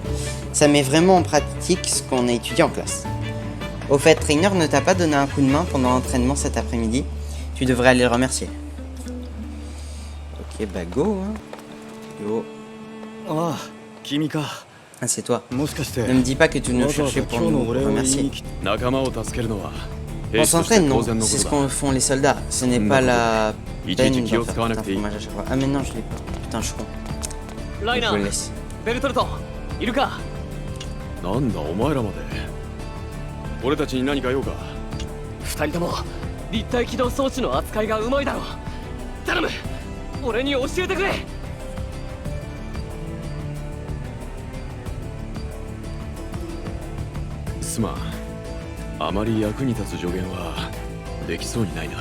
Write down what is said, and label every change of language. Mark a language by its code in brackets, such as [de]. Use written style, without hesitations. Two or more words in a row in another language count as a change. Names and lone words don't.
[fr] Ça met vraiment en pratique ce qu'on a étudié en classe. Au fait, Rainer ne t'a pas donné un coup de main pendant l'entraînement cet après-midi. Tu devrais aller le remercier. Ok, bah go, hein. Go. [ja] ああ、君か. [fr] Ah, c'est toi. [ja] もしかして [fr] Ne me dis pas que tu nous cherchais pour nous remercier. [ja] 仲間を助けるのは [fr] On s'entraîne, non? C'est ce qu'on font les soldats. Ce n'est pas la peine d'en faire tout un fromage à chaque fois. Ah mais non, je l'ai pas. Putain, je suis con. Je le laisse. [ja] ベルトルトいるか。なんだお前らまで俺たちに何か用か。二人とも立体起動装置の扱いがうまいだろう。頼む、俺に教えてくれ。すまん、あまり役に立つ助言はできそうにないな。